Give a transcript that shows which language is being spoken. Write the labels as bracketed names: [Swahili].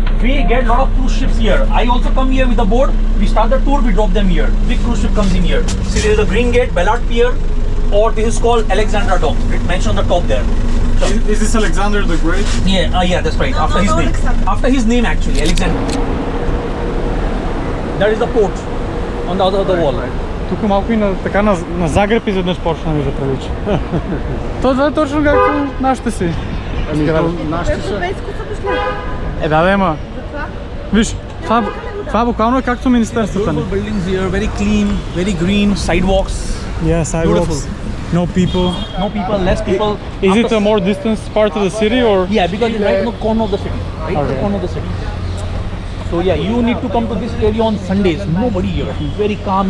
[English] We get a lot of cruise ships here. I also come here with a boat. We start the tour, we drop them here. Big cruise ship comes in here. See, there is a Green Gate, Ballard Pier, or this is called Alexandra Dock. It's mentioned on the top there. Is this Alexander the Great? Yeah, that's right. After his name. After his name, actually, Alexander. That is the port on the other wall. [Bulgarian] Тук малко и на Загреб изведнъж почна ми да прилича. Това е точно както нашите си. Нашите са... Да, ема. Виж, това буквално е както министерствата ни. [English] Beautiful buildings here, very clean, very green, sidewalks. Yeah, sidewalks. Beautiful. No people. No people, less people. Is it a more distant part of the city or? Yeah, because it's right in the corner of the city. Right in the corner of the city. So yeah, you need to come to this area on Sundays. Nobody here. Very calm.